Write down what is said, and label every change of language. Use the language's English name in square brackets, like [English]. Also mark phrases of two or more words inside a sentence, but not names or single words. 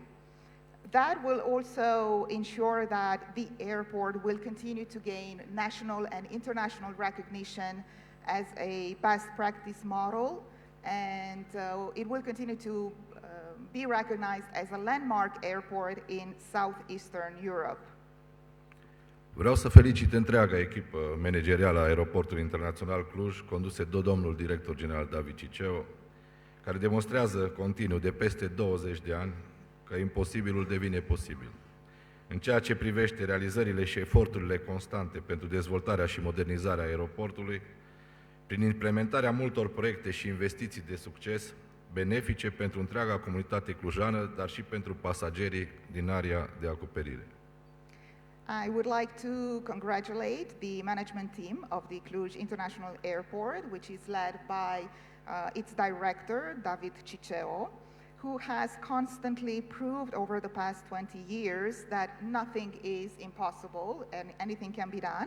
[English] That will also ensure that the airport will continue to gain national and international recognition as a best practice model, and it will continue to be recognized as a landmark airport in southeastern Europe. [Romanian] Vreau să felicit întreaga echipă managerială a Aeroportului Internațional Cluj, condusă de domnul director general David Ciceo, care demonstrează continuu de peste 20 de ani că imposibilul devine posibil. În ceea ce privește realizările și eforturile constante pentru dezvoltarea și modernizarea aeroportului, prin implementarea multor proiecte și investiții de succes, benefice pentru întreaga comunitate clujană, dar și pentru pasagerii din area de acoperire. [English] I would like to congratulate the management team of the Cluj International Airport, which is led by its director, David Ciceo, who has constantly proved over the past 20 years that nothing is impossible and anything can be done.